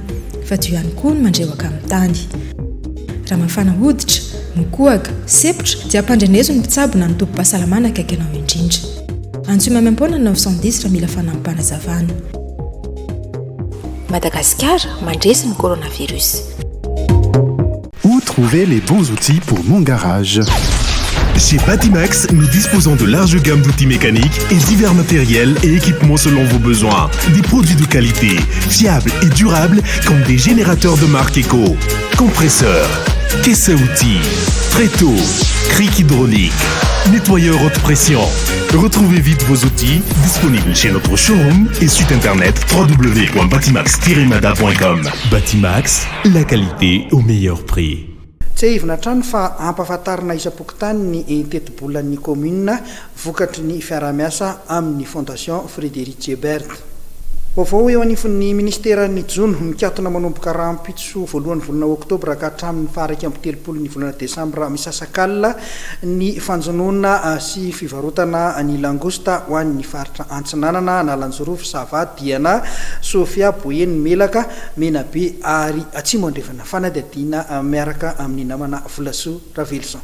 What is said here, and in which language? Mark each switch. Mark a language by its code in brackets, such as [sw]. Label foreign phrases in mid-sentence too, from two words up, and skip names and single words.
[mg] Fa teo ihany koa ny mandrewaka amin'ny tany. Raha mafana hoditra, mikohaka, sepotra dia ampandrenezo ny mpitsabo na ny tompom-pahasalamana akaiky anao indrindra. Antsoy mamaimpona 910 raha mila fanampanazavana. Madagascar mandresy ny coronavirus. [fr] Où trouver les bons outils pour mon garage? Chez Batimax, nous disposons de larges gammes d'outils mécaniques et divers matériels et équipements selon vos besoins. Des produits de qualité, fiables et durables comme des générateurs de marque Eco, compresseurs, caisses à outils, tréteaux, cric hydraulique, nettoyeur haute pression. Retrouvez vite vos outils disponibles chez notre showroom et site internet www.batimax-mada.com. Batimax, la qualité au meilleur prix. [mg] Tsy hivina trano fa ampahafantarina isam-pokotany ny teti-bolan'ny commune vokatry ny fiara-miasa amin'ny fondation Frédéric Ebert. Vaovao eo anifon'ny ministeran'ny Jono mikatona manomboka rahampitso voalohany volana oktobra ka hatramin'ny faharaiky amby telopolon'ny volana desambra misasakalina ny fanjonona sy fivarotana ny langosta ho an'ny faritra Antsinanana, Nalanjorofo, Sava, Diana, Sofia, Boeny, Melaka, Menabe ary Atsimo andrefana fanadihadiana miaraka amin'ny namana Volasoa Ravelson.